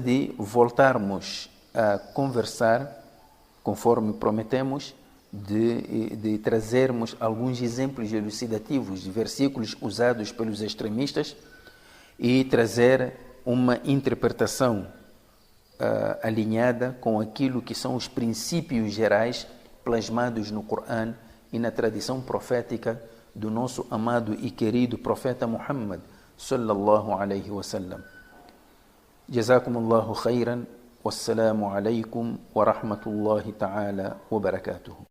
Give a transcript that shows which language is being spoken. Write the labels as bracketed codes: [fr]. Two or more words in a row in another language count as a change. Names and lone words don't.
[pt] de voltarmos a conversar, conforme prometemos, de trazermos alguns exemplos elucidativos de versículos usados pelos extremistas e trazer uma interpretação alinhada com aquilo que são os princípios gerais plasmados no Corão e na tradição profética do nosso amado e querido profeta Muhammad [ar] صلى الله عليه وسلم. جزاكم الله خيرا. والسلام عليكم ورحمة الله تعالى وبركاته.